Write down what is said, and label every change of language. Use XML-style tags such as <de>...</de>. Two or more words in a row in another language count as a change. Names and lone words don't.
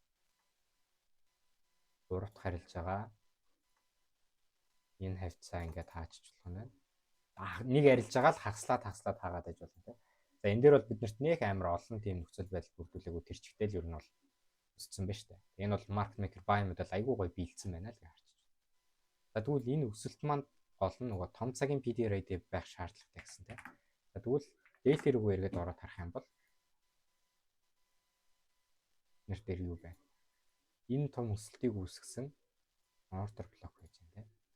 <mn>Гурав дахь харилж байгаа энэ хавцаа ингээд хаачих болох нь байна. Нэг арилж байгаа л хагслаад хаагаад байж болно те. За энэ дээр бол биднэрт нэх амар олон тийм нөхцөл байдал бүрдүүлээгүй тэр чигтэл ер нь бол өссөн байна шүү дээ. Энэ бол</mn> <en>market maker buy model</en> <mn>айгүй гоё биелсэн байна л гэж харчих. За тэгвэл энэ өсөлт маань гол нь нөгөө том цагийн</mn> <en>PD rate</en> <mn>байх шаардлагатай гэсэн те. За тэгвэл daily рүүгээ эргээд ороод харах юм бол нэр дээр юу байна? Энэ том өсөлтийг үүсгэсэн</mn> <en>order block</en> <mn>гэж байна те.</mn>